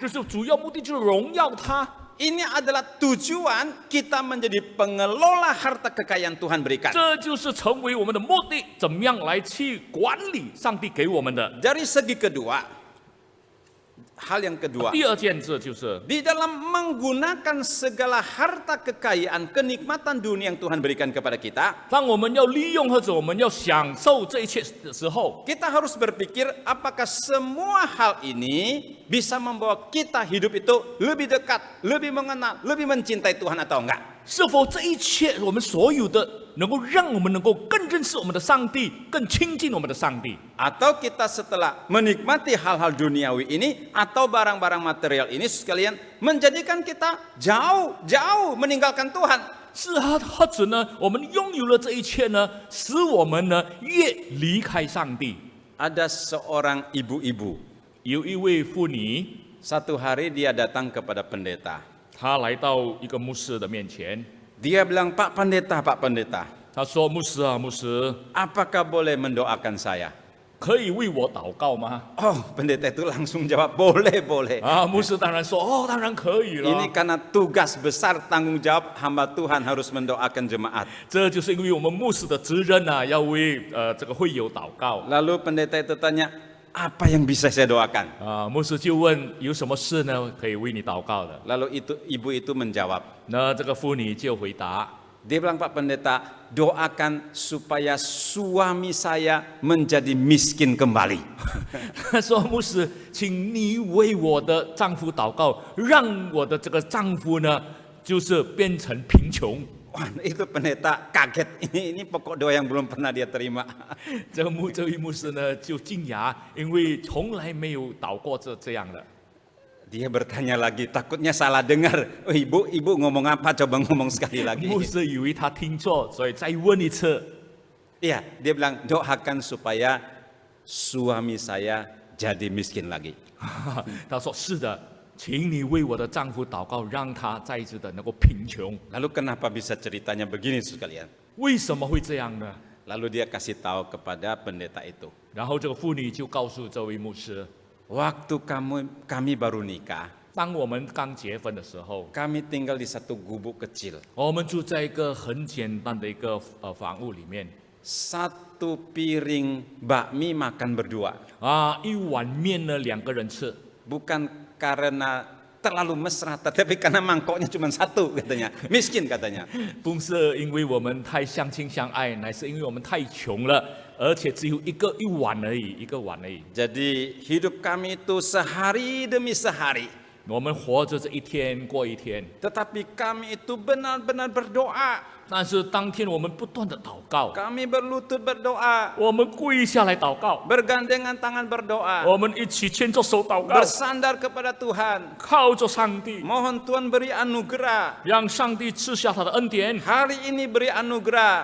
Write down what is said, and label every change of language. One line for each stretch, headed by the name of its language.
Chinese: 就是主要目的就是荣耀它。
Indonesian: Ini adalah tujuan kita menjadi pengelola harta kekayaan Tuhan berikan.
Chinese: 这就是成为我们的目的，怎么样来去管理上帝给我们的。
Indonesian: Dari segi kedua, hal yang kedua,
Chinese: 第二件事就是，
Indonesian: di dalam menggunakan segala harta kekayaan, kenikmatan dunia yang Tuhan berikan kepada kita,
Chinese: 当我们要利用或者我们要享受这一切的时候，
Indonesian: kita harus berpikir apakah semua hal ini bisa membawa kita hidup itu lebih dekat, lebih mengenal, lebih mencintai Tuhan atau enggak.
Chinese: 是否这一切我们所有的能够让我们能够更认识我们的上帝，更亲近我们的上帝？
Indonesian: Atau kita setelah menikmati hal-hal duniawi ini atau barang-barang material ini sekalian menjadikan kita jauh meninggalkan Tuhan.
Chinese: 是啊，或者呢，我们拥有了这一切呢，使我们呢越离开上帝。
Indonesian: Ada seorang ibu-ibu,
Chinese: 有一位妇女，
Indonesian: satu hari dia datang kepada pendeta.
Chinese: 她来到一个牧师的面前，
Indonesian: Dia bilang, Pak Pendeta,
Chinese: 她说：“牧师啊，牧师，
Indonesian: apakah boleh mendoakan saya?
Chinese: 可以为我祷告吗
Indonesian: Oh, pendeta itu langsung jawab, boleh.？”
Chinese: 啊，牧师当然说：“哦，当然可以了
Indonesian: Ini。 karena tugas besar tanggung jawab hamba Tuhan harus mendoakan jemaat. ”
Chinese: 这就是因为我们牧师的责任啊，要为这个会友祷告
Indonesian: Lalu pendeta itu tanya, apa yang bisa saya doakan?
Chinese: 啊。牧师就问：“有什么事呢？可以为你祷告的
Indonesian: Lalu ibu itu menjawab. ？”
Chinese: 那这个妇女就回答
Indonesian: Dia bilang, Pak Pendeta, doakan supaya suami saya menjadi miskin kembali.
Chinese: 他说：“牧师，请你为我的丈夫祷告，让我的这个丈夫呢就是变成贫穷。
Indonesian: Wah, itu pendeta kaget. Ini pokok doa yang belum pernah dia terima.
Chinese: 这位牧师呢就惊讶，因为从来没有祷过这样的。
Indonesian: Dia bertanya lagi, takutnya salah dengar. Oh, ibu ngomong apa? Coba ngomong sekali lagi.
Chinese: 牧师以为他听错，所以再问一次。
Indonesian: Iya, dia bilang doakan supaya suami saya jadi miskin lagi.
Chinese: 他说：“是的，请你为我的丈夫祷告，让他再一次的能够贫穷。
Indonesian: Lalu kenapa bisa ceritanya begini sekalian?
Chinese: 为什么会这样呢？
Indonesian: Lalu dia kasih tahu kepada pendeta itu.
Chinese: 然后这个妇女就告诉这位牧师，
Indonesian: Waktu kami baru nikah,
Chinese: 当我们刚结婚的时候，
Indonesian: kami tinggal di satu gubuk kecil.
Chinese: 我们住在一个很简单的一个房屋里面
Indonesian: Satu piring bakmi makan berdua.
Chinese: 啊，一碗面呢2个人吃，
Indonesian: Bukan karena terlalu mesra, tetapi karena mangkoknya cuma satu katanya. Miskin katanya.
Chinese: 不是因为我们太相亲相爱，乃是因为我们太穷了，而且只有一碗而已，一个碗而已。
Indonesian: Jadi hidup kami itu sehari demi sehari.
Chinese: 我们活着这一天过一天，
Indonesian: Tetapi kami itu benar-benar berdoa.
Chinese: 但是当天我们不断的祷告，
Indonesian: Kami berlutut berdoa.
Chinese: 我们跪下来祷告，
Indonesian: Bergandengan tangan berdoa.
Chinese: 我们一起牵着手祷告，
Indonesian: Bersandar kepada Tuhan.
Chinese: 靠着上帝，
Indonesian: Mohon Tuhan beri anugerah.
Chinese: 让上帝赐下他的恩典。
Indonesian: Hari ini beri anugerah.